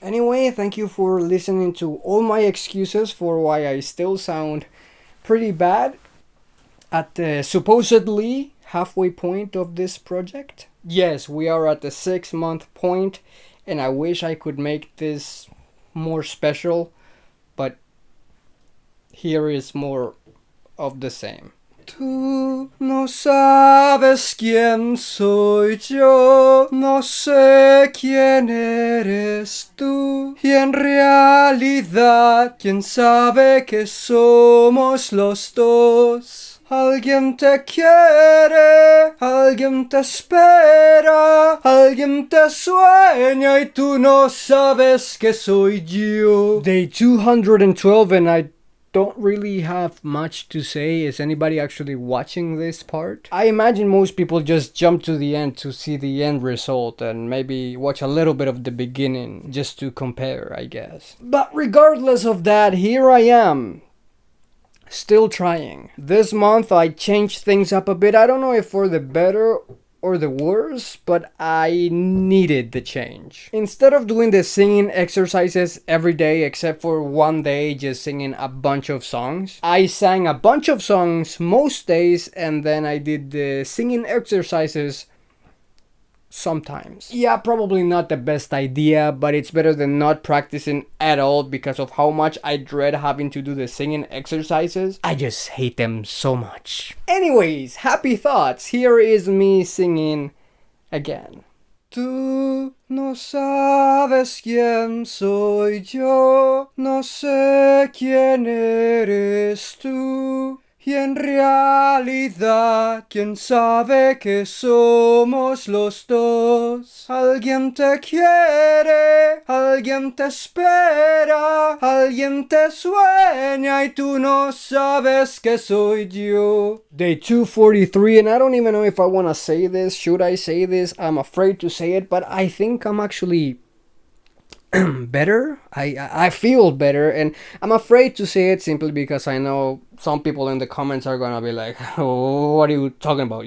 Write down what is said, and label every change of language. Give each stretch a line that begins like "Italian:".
English: Anyway, thank you for listening to all my excuses for why I still sound pretty bad at the supposedly halfway point of this project. Yes, we are at the 6-month point, and I wish I could make this more special, but here is more of the same.
Spanish: Tú no sabes quién soy yo, no sé quién eres tú, y en realidad, quién sabe que somos los dos. Alguien te quiere, alguien te espera, alguien te sueña y tú no sabes que soy yo.
English: Day 212, and I don't really have much to say. Is anybody actually watching this part? I imagine most people just jump to the end to see the end result and maybe watch a little bit of the beginning just to compare, I guess. But regardless of that, here I am, still trying. This month I changed things up a bit. I don't know if for the better or the worse, but I needed the change. Instead of doing the singing exercises every day except for one day just singing a bunch of songs, I sang a bunch of songs most days, and then I did the singing exercises sometimes. Yeah, probably not the best idea, but it's better than not practicing at all because of how much I dread having to do the singing exercises. I just hate them so much. Anyways, happy thoughts. Here is me singing again.
Spanish: Tú no sabes quién soy yo, no sé quién eres tú. Y en realidad, quién sabe que somos los dos. Alguien te quiere, alguien te espera, alguien te sueña y tú no sabes que soy yo.
English: Day 243, and I don't even know if I want to say this. Should I say this? I'm afraid to say it, but I think I'm actually better. I feel better, and I'm afraid to say it simply because I know some people in the comments are gonna be like, oh, what are you talking about?